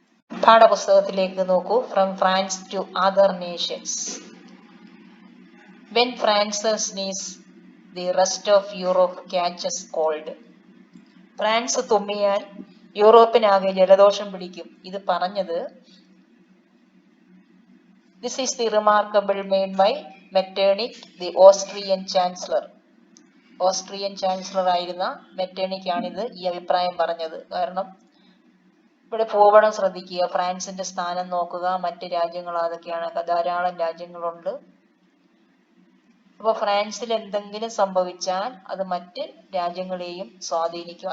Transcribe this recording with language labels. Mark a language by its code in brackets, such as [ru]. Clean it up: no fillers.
[ml] പാഠപുസ്തകത്തിലേക്ക് നോക്കൂ. [en] From France to other nations. When France sneeze the rest of Europe catches cold. [ml] France തുമ്മിയാൽ യൂറോപ്പിനാകെ ജലദോഷം പിടിക്കും. ഇത് പറഞ്ഞത് [en] This is the remarkable made by Metternich, the Austrian chancellor. [ml] Austrian chancellor ആയിരുന്ന മെറ്റേണിക്കാണിത് ഈ അഭിപ്രായം പറഞ്ഞത്. കാരണം ഇവിടെ ഭൂപടം ശ്രദ്ധിക്കുക, ഫ്രാൻസിന്റെ സ്ഥാനം നോക്കുക, മറ്റ് രാജ്യങ്ങൾ അതൊക്കെയാണ്, ധാരാളം രാജ്യങ്ങളുണ്ട്. അപ്പോൾ ഫ്രാൻസിൽ എന്തെങ്കിലും സംഭവിച്ചാൽ അത് മറ്റ് രാജ്യങ്ങളെയും സ്വാധീനിക്കും.